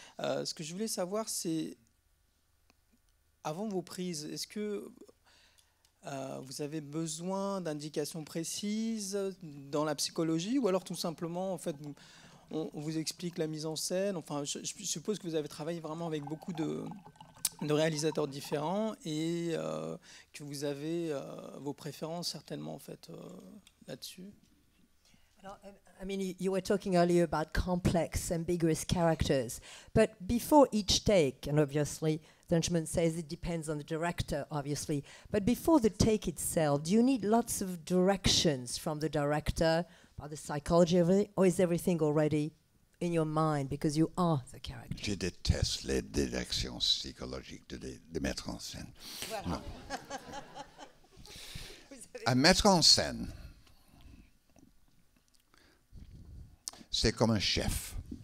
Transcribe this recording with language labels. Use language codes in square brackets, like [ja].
[fr] Ce que je voulais savoir, c'est avant vos prises, est-ce que vous avez besoin d'indications précises dans la psychologie, ou alors tout simplement, en fait, on vous explique la mise en scène. Enfin, je suppose que vous avez travaillé vraiment avec beaucoup de réalisateurs différents et que vous avez vos préférences certainement en fait là-dessus. [en] I mean, you were talking earlier about complex, ambiguous characters, but before each take, and obviously, Dunchman says it depends on the director, obviously, but before the take itself, do you need lots of directions from the director about the psychology of it, or is everything already in your mind because you are the character? [fr] Je déteste les directions psychologiques de mettre en scène. Voilà. Non. Un mettre en scène, c'est comme un chef.